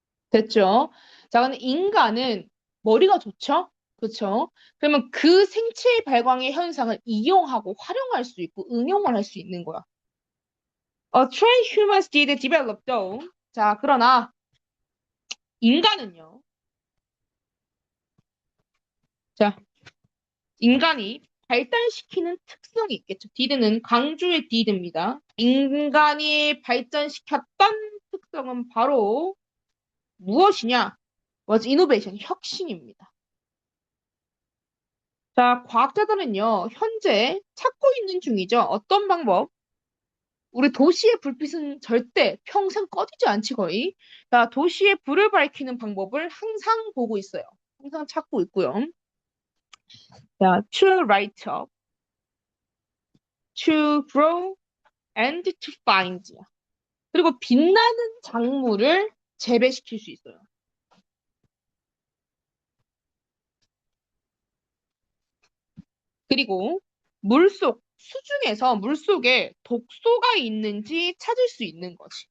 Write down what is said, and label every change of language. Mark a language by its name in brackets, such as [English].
[Korean] 됐죠? 자, 근데 인간은 머리가 좋죠? 그렇죠? 그러면 그 생체 발광의 현상을 이용하고 활용할 수 있고 응용을 할 수 있는 거야. [English] Transhumans did develop though. [Korean] 자, 그러나 인간은요. 자, 인간이 발달시키는 특성이 있겠죠. did는 강조의 did입니다. 인간이 발전시켰던 특성은 바로 무엇이냐? [English] was innovation, [Korean] 혁신입니다. 자, 과학자들은요, 현재 찾고 있는 중이죠. 어떤 방법? 우리 도시의 불빛은 절대 평생 꺼지지 않지, 거의. 자, 도시의 불을 밝히는 방법을 항상 보고 있어요. 항상 찾고 있고요. [English] 자, to light up, to grow, and to find. [Korean] 그리고 빛나는 작물을 재배시킬 수 있어요. 그리고 물속, 수중에서 물속에 독소가 있는지 찾을 수 있는 거지.